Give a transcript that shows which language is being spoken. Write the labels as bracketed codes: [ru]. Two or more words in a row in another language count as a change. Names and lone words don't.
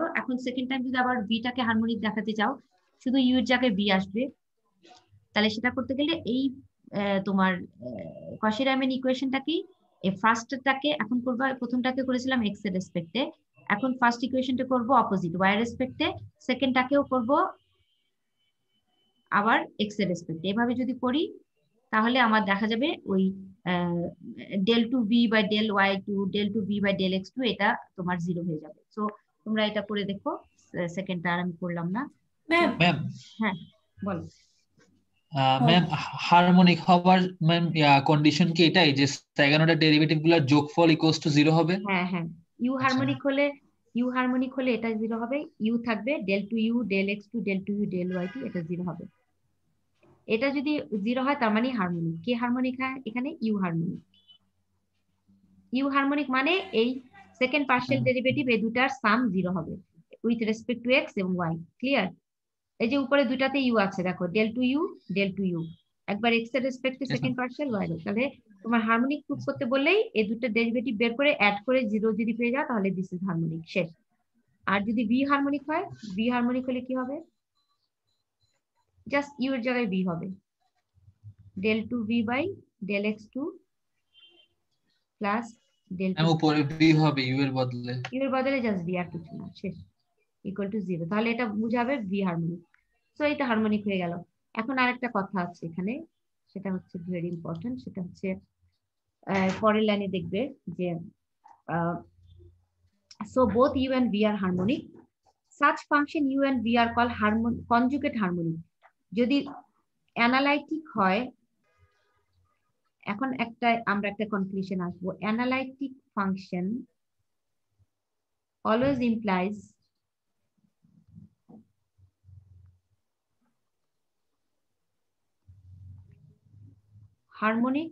[bn] এখন [en] second time [bn] যদি আবার ভিটাকে হারমোনিক দেখাতে চাও, শুধু ইউ এর জায়গায় ভি আসবে, তাহলে সেটা করতে গেলে এই তোমার কশি রায়মান ইকুয়েশনটাকেই এই ফার্স্টটাকে এখন করবো, প্রথমটাকে করেছিলাম এক্স এর রেসপেক্টে, এখন ফার্স্ট ইকুয়েশনটা করব [en] opposite y [bn] এর রেসপেক্টে, সেকেন্ডটাকেও করব আবার এক্স এর রেসপেক্টে। এভাবে যদি করি তাহলে আমার দেখা যাবে ওই [en] del 2v by del y2 del 2v by del x2 [bn] এটা তোমার 0 হয়ে যাবে। সো তোমরা এটা করে দেখো, সেকেন্ডটা আর আমি করলাম না। ম্যাম হ্যাঁ বলো। ম্যাম হারমোনিক হবার ম্যাম কন্ডিশন কি এটাই যে সেকেন্ডটা ডেরিভেটিভ গুলোর যোগফল [en] equals to 0 [bn] হবে? হ্যাঁ হ্যাঁ, ইউ হারমোনিক হলে এটা 0 হবে, ইউ থাকবে [en] del 2u del x2 del 2u del y2 [bn] এটা 0 হবে। এটা যদি 0 হয় তার মানে হারমোনিক। কে হারমোনিক হয় এখানে? ইউ হারমোনিক। ইউ হারমোনিক মানে এই [en] second partial derivative [bn] এই দুটার সাম 0 হবে [en] with respect to x [bn] এবং ওয়াই। ক্লিয়ার? এই যে উপরে দুটাতে ইউ আছে, দেখো [en] del 2u del 2u, [bn] একবার এক্স এর রেসপেক্টে [en] second partial, [bn] ওয়াই এর। তাহলে তোমার হারমোনিক প্রুফ করতে বললেই এই দুটো ডেরিভেটিভ বের করে অ্যাড করে 0 যদি পেয়ে যাও তাহলে [en] this is harmonic, [bn] শেষ। আর যদি ভি হারমোনিক হয়, ভি হারমোনিক হলে কি হবে? জাস্ট ইউ এর জায়গায় ভি হবে, [en] del 2v by del x2 plus del 2 [bn] উপরে ভি হবে ইউ এর বদলে, ইউ এর বদলে জাস্ট ভি, আর কিছু না, শেষ, [en] equal to 0. [bn] তাহলে এটা বুঝাবে ভি হারমোনিক। সো এটা হারমোনিক হয়ে গেল। এখন আরেকটা কথা আছে এখানে, সেটা হচ্ছে [en] very important, [bn] সেটা হচ্ছে পরের লাইনে দেখবে যে [en] so both u and v are harmonic, such function u and v are called conjugate harmonic। [bn] যদি অ্যানালাইটিক হয়, এখন আমরা একটা কনক্লুশন আসবো, [en] analytic function always implies harmonic.